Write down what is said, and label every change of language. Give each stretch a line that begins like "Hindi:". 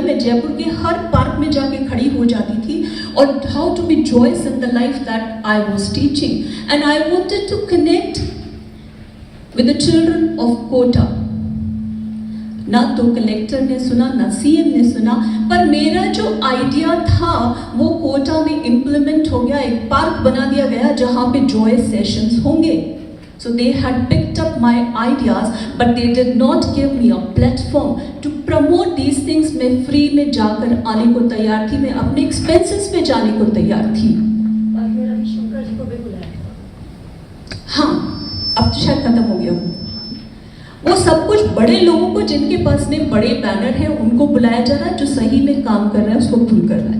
Hindi: मैं जयपुर के हर पार्क में जाके खड़ी हो जाती थी और
English: How to be joyous in the life that I was teaching and I wanted to connect with the children of Kota.
Hindi: ना तो कलेक्टर ने सुना, ना सीएम ने सुना, पर मेरा जो आइडिया था वो कोटा में इम्प्लीमेंट हो गया। एक पार्क बना दिया गया जहाँ पे जॉयस सेशंस होंगे।
English: So they had picked up my ideas, but they did not give me a platform to promote these things.
Hindi: मैं फ्री में जाकर आने को तैयार थी, मैं अपने एक्सपेंसेस में जाने को तैयार थी। हाँ, अब तो शायद खत्म हो गया वो सब कुछ। बड़े लोगों को जिनके पास में बड़े बैनर हैं उनको बुलाया जा रहा है, जो सही में काम कर रहा है उसको भूल कर रहा है।